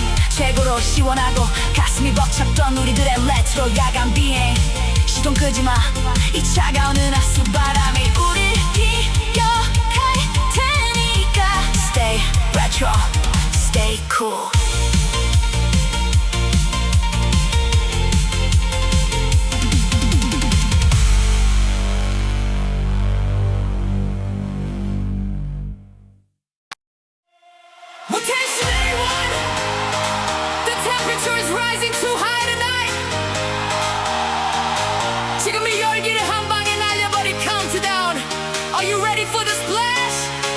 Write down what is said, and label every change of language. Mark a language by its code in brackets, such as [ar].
[ko] 최고로 시원하고 가슴이 벅찼던 우리들의 레트로 야간 비행 시동 끄지마 이 차가운 은하수 바람이 우릴 기억할 테니까 [en] Stay retro, stay cool Attention everyone! The temperature is rising too high tonight. [ko] 지금 이 열기를 한 방에 날려버릴 countdown. [en] Are you ready for the splash?